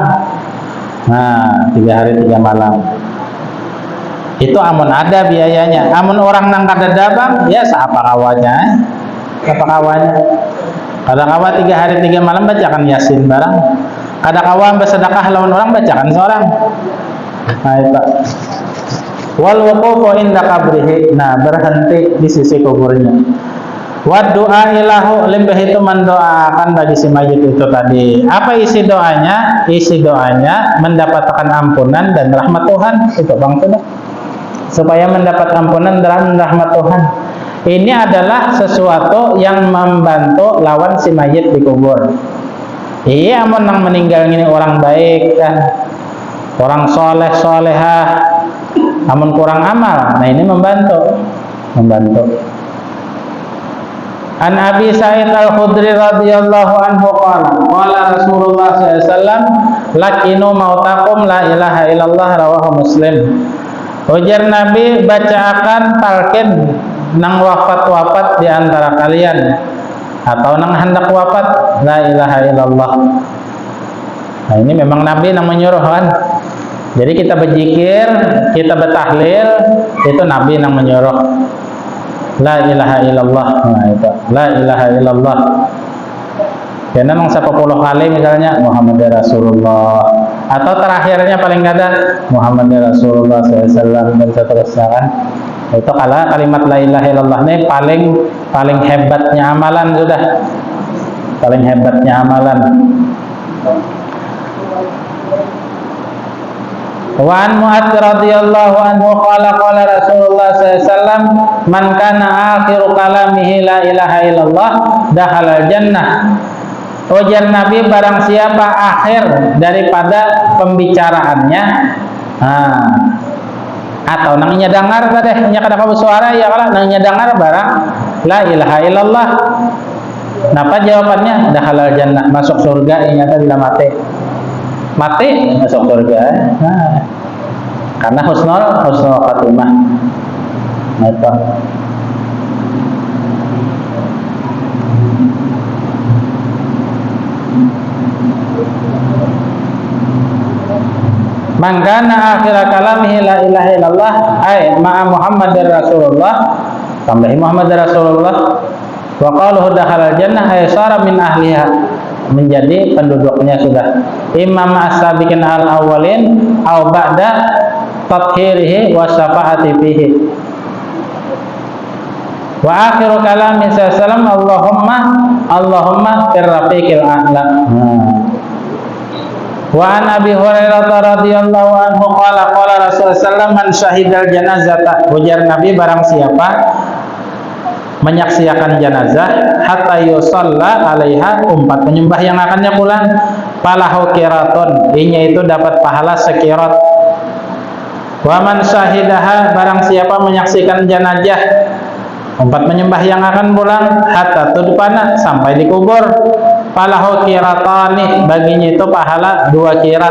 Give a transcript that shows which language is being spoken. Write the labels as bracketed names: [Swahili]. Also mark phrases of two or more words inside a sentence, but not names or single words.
[Banjar] Nah, 3 hari 3 malam. Itu amun ada biayanya. Amun orang nang kada dabang, ya siapa kawannya? Siapa kawannya? Kada kawan 3 hari 3 malam bacakan Yasin barang. Kada kawan bersedekah lawan orang bacakan seorang. Nah, itu. [Arabic] والوقوف عند قبره. [Banjar] Nah, berhenti di sisi kuburnya. [Arabic] والدعاء له, [Banjar] limbah itu mendoakan bagi si mayit itu tadi. Apa isi doanya? Isi doanya mendapatkan ampunan dan rahmat Tuhan. Itu bang sudah. Supaya mendapat ampunan dan rahmat Tuhan. Ini adalah sesuatu yang membantu lawan si mayit di kubur. Iya, amun nang meninggal ini orang baik kan, orang soleh solehah, amun kurang amal. Nah ini membantu. [Arabic] عن أبي سعيد الخدري رضي الله عنه قال رسول الله صلى الله عليه وسلم لقنوا موتاكم لا إله إلا الله، رواه مسلم. [Banjar] Ujar Nabi, bacaakan talqin nang wafat di antara kalian atau nang hendak wafat [Arabic] لا إله إلا الله. [Banjar] Nah ini memang Nabi nang menyuruh kan. Jadi kita berzikir, kita bertahlil, itu Nabi nang menyuruh. [Arabic] لا إله إلا الله. [Banjar] Nah itu, [Arabic] لا إله إلا الله. [Banjar] Karena nang 10 kali misalnya [Arabic] محمد رسول الله, [Banjar] atau terakhirnya paling ada [Arabic] محمد رسول الله [Banjar] SAW dan seterusnya kan. Itu kalimat [Arabic] لا إله إلا الله [Banjar] ini paling hebatnya amalan sudah. Paling hebatnya amalan. [Arabic] وعن معاذ رضي الله عنه قال رسول الله صلى الله عليه وسلم من كان آخر كلامه لا إله إلا الله دخل الجنة. [Banjar] Ujar Nabi, barang siapa akhir daripada pembicaraannya atau nangnya dengar tadi nya kada kamu suara ya kalau nangnya dengar barang [Arabic] لا إله إلا الله. [Banjar] Napa jawabannya? [Arabic] دخل الجنة, [Banjar] masuk surga. Ingat bila mati masuk surga. Nah, karena [Arabic] حسن الخاتمة. Itu. من كان آخر كلامه لا إله إلا الله أي مع محمد رسول الله, tambahi محمد رسول الله، وقوله دخل الجنة أي صار من أهلها, [Banjar] menjadi penduduknya sudah. [Arabic] إما السابقين الأولين أو بعد تطهيره والشفاعة فيه. وآخر كلامه صلى الله اللهم في الرفيق الأعلى. وعن أبي هريرة رضي الله عنه قال رسول الله صلى الله من شهد الجنازة. [Banjar] Ujar Nabi, barang siapa menyaksikan jenazah [Arabic] حتى يصلى عليها, [Banjar] umpat penyembah yang akannya pulang, [Arabic] فله قيراط, [Banjar] inya itu dapat pahala sekirat. [Arabic] ومن شهدها, [Banjar] barang siapa menyaksikan jenazah umpat penyembah yang akan pulang [Arabic] حتى تدفن, [Banjar] sampai dikubur, [Arabic] فله قيراطان, [Banjar] baginya itu pahala 2 qirat.